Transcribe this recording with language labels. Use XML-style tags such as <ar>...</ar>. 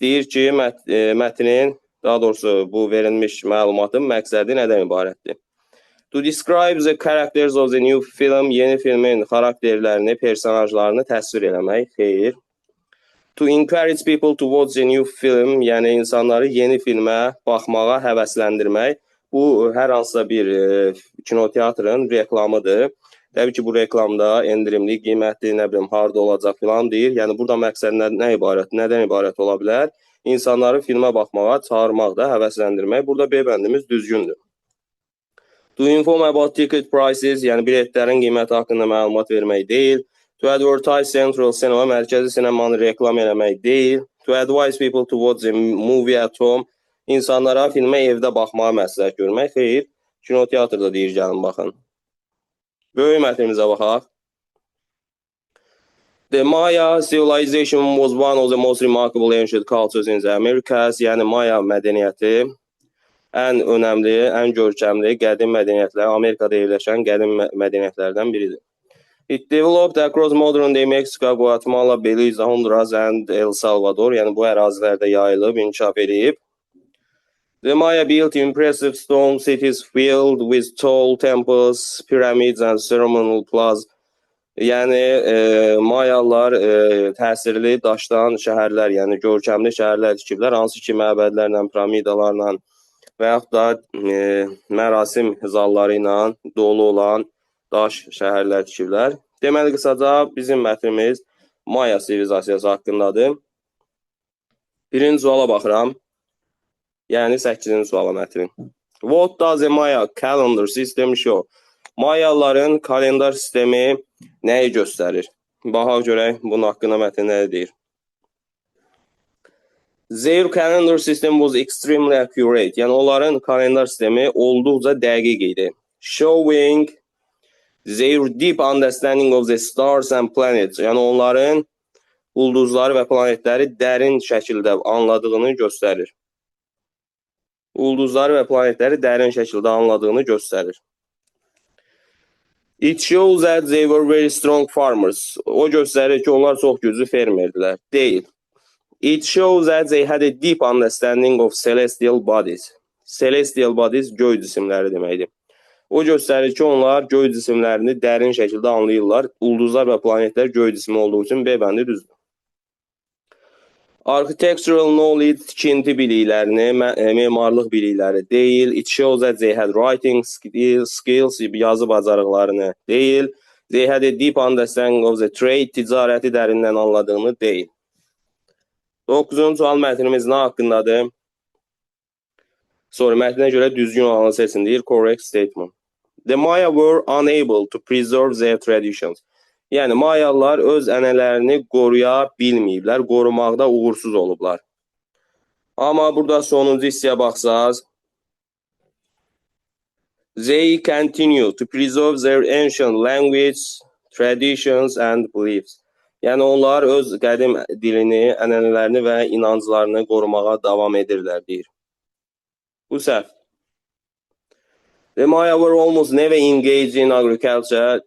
<az>Deyir ki, mətnin, daha doğrusu bu verilmiş məlumatın məqsədi nədən ibarətdir?</az> <en>To describe the characters of the new film,</en> <az>yeni filmin xarakterlərini, personajlarını təsvir eləmək, xeyr.</az> <en>To encourage people to watch the new film,</en> <az>yəni insanları yeni filmə baxmağa həvəsləndirmək. Bu, hər hansısa bir kinoteatrın reklamıdır. Təbii ki, bu reklamda endirimli qiymətli, nə bilim, harda olacaq filan deyir. Yəni, burada məqsəd nədən ibarət ola bilər? insanları filmə baxmağa çağırmaq da, həvəsləndirmək. Burada B bəndimiz düzgündür.</az> <en>To inform about ticket prices,</en> <az>yəni biletlərin qiyməti haqqında məlumat vermək deyil.</az> <en>To advertise central cinema,</en> <az>mərkəzi sinemanı reklam eləmək deyil.</az> <en>To advise people to watch a movie at home,</en> <az>insanlara filmə evdə baxmağa məsləhət görmək. Xeyr, kinoteatrda deyir, gəlin baxın. Böyük mətnimizə baxaq.</az> <en>The Maya civilization was one of the most remarkable ancient cultures in the Americas.</en> <az>Yəni Maya mədəniyyəti ən önəmli, ən görkəmli qədim mədəniyyətlər, Amerikada yerləşən qədim mədəniyyətlərdən biridir.</az> <en>It developed across modern day Mexico, Guatemala, Belize, Honduras and El Salvador.</en> <az>Yəni bu ərazilərdə yayılıb, inkişaf edib.</az> <en>The Maya built impressive stone cities filled with tall temples, pyramids and ceremonial plazas.</en> <az>Yəni Mayalar təsirli daşdan şəhərlər, yəni görkəmli şəhərlər tikiblər, hansı ki məbədlərlə, piramidalarla və yaxud da mərasim zalları ilə dolu olan daş şəhərlər tikiblər. Deməli, qısaca bizim mətnimiz Maya sivilizasiyası haqqındadır. Birinci suala baxıram. Yəni 8-ci suala mətnin.</az> <en>What does a Maya calendar system show?</en> <az>Mayaların kalendar sistemi nəyi göstərir? Baxaq görək bunun haqqında mətn nə deyir.</az> <en>Their calendar system was extremely accurate.</en> <az>Yəni onların kalendar sistemi olduqca dəqiq idi.</az> <en>Showing their deep understanding of the stars and planets.</en> <az>Yəni onların ulduzları və planetləri dərin şəkildə anladığını göstərir. Ulduzları və planetləri dərin şəkildə anladığını göstərir.</az> <en>It shows that they were very strong farmers.</en> <az>O göstərir ki, onlar çox güclü fermerdirlər. Deyil.</az> <en>It shows that they had a deep understanding of celestial bodies.</en> <az>Celestial bodies göy cisimləri deməkdir. O göstərir ki, onlar göy cisimlərini dərin şəkildə anlayırlar. Ulduzlar və planetlər göy cismi olduğu üçün B bəndi düzdür. Architectural knowledge, tikinti biliklərini, memarlıq bilikləri deyil.</az> <en>It shows that they had writing skills,</en> <az>yazı bacarıqlarını deyil.</az> <en>They had a deep understanding of the trade,</en> <az>ticarəti dərindən anladığını deyil. 9-cu sual mətnimiz nə haqqındadır? Sonra mətnə görə düzgün olanı seçin deyir.</az> <en>Correct statement. The Maya were unable to preserve their traditions.</en> <az>Yəni Mayalar öz ənənələrini qoruya bilməyiblər, qorumaqda uğursuz olublar. Amma burada sonuncu hissəyə baxsaq,</az> <en>they continue to preserve their ancient language, traditions and beliefs.</en> <az>Yəni onlar öz qədim dilini, ənənələrini və inanclarını qorumağa davam edirlər deyir. Bu səhv.</az> <en>The Maya were almost never engaged in agriculture.</en>